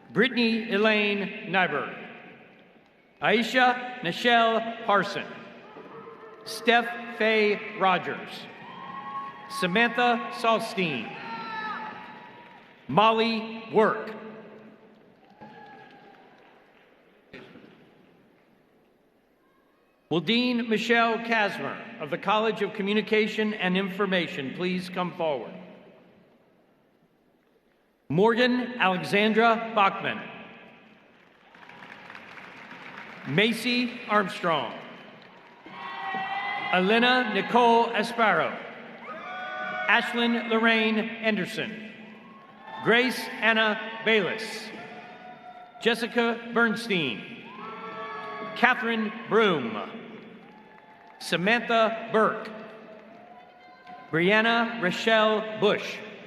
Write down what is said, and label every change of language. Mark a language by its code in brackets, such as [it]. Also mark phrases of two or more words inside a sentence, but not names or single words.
[en] Brittany Elaine Nyberg, Aisha Nichelle Parson, Steph Faye Rogers, Samantha Salstein, Molly Work, will Dean Michelle Kasmer of the College of Communication and Information please come forward? Morgan Alexandra Bachman, Macy Armstrong, Elena Nicole Asparo, Ashlyn Lorraine Anderson, Grace Anna Bayless, Jessica Bernstein, Catherine Broom, Samantha Burke, Brianna Rochelle Bush,